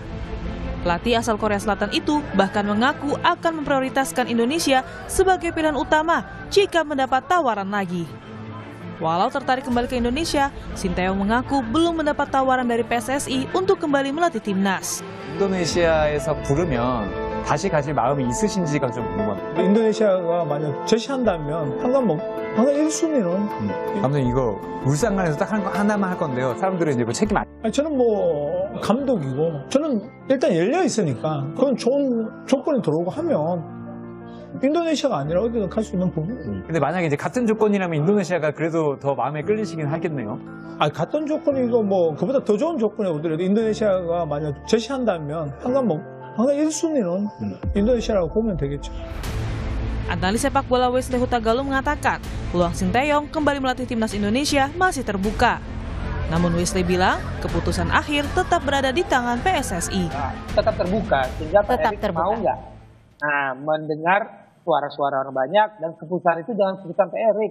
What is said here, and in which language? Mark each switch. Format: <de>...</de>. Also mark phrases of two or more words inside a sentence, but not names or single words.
<id>Pelatih asal Korea Selatan itu bahkan mengaku akan memprioritaskan Indonesia sebagai pilihan utama jika mendapat tawaran lagi. Walau tertarik kembali ke Indonesia, Sinteyong mengaku belum mendapat tawaran dari PSSI untuk kembali melatih timnas.</id> <ko>인도네시아에서 부르면 다시 가실 마음이 있으신지가 좀 궁금합니다. 인도네시아가 만약 제시한다면 항상 1순위는. 감독님 이거 울산간에서 딱 하나만 할 건데요. 사람들은 이제 뭐 책임 안. 저는 뭐 감독이고 저는 일단 열려 있으니까 그건 좋은 조건이 들어오고 하면 인도네시아가 아니라 어디든 갈 수 있는 부분. 근데 만약에 이제 같은 조건이라면 인도네시아가 그래도 더 마음에 끌리시긴 하겠네요. 같은 조건이고 뭐 그보다 더 좋은 조건이 오더라도 인도네시아가 만약 제시한다면 항상 1순위는 인도네시아라고 보면 되겠죠.</ko> <id>Analis sepak bola Wesley Hutagalung mengatakan peluang Sinteyong kembali melatih timnas Indonesia masih terbuka. Namun Wesley bilang keputusan akhir tetap berada di tangan PSSI. Tetap terbuka, sehingga Pak Erik mau nggak? Nah, mendengar suara-suara orang banyak dan keputusan itu jangan keputusan Pak Erik.</id>